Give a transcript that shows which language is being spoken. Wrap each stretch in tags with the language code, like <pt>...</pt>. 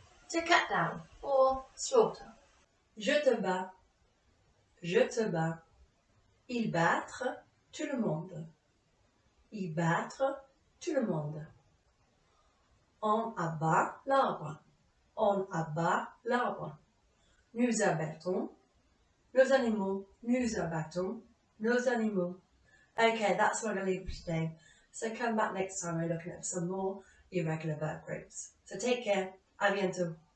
<en>To cut down or slaughter.</en> <fr>Je te bats. Je te bats. Ils battre tout le monde. Ils battre tout le monde. On abat l'arbre. On abat l'arbre. Nous abattons nos animaux. Nous abattons nos animaux.</fr> <en>Okay, that's what I'm going to leave for today. So come back next time we're looking at some more irregular verb groups. So take care.</en> <fr>A bientôt.</fr>